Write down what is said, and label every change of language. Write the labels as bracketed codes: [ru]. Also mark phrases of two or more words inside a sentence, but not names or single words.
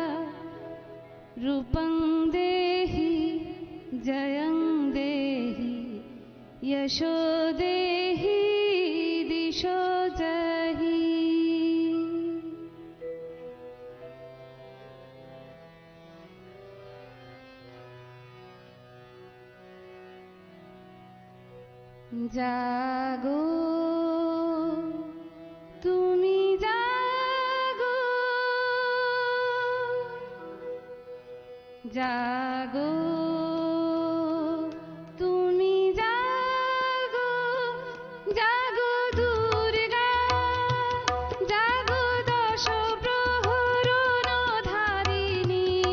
[sa] रूपं देहि जयं देहि यशो देहि दिशो जहि। [bn] जागो তুমি জাগো, জাগো তুমি জাগো, জাগো দুর্গা, জাগো দশ প্রহরণ ধারিণী।